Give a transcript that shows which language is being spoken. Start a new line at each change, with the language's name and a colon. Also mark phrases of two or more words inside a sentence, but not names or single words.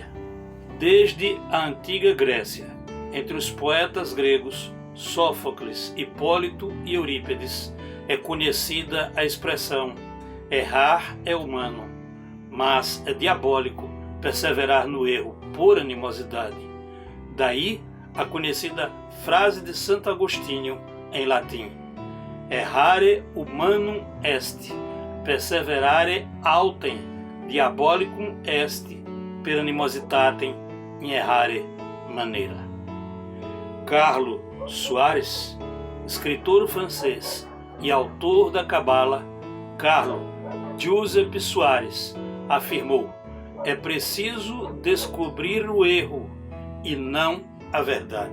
Portuguese: Desde a antiga Grécia, entre os poetas gregos Sófocles, Hipólito e Eurípides, é conhecida a expressão: errar é humano, mas é diabólico perseverar no erro por animosidade. Daí a conhecida frase de Santo Agostinho em latim:
Latin: errare humanum est, perseverare autem, diabolicum est, per animositatem in errare manera.
Portuguese: Carlo Soares, escritor francês e autor da Cabala, Carlo Giuseppe Soares, afirmou: é preciso descobrir o erro e não a verdade.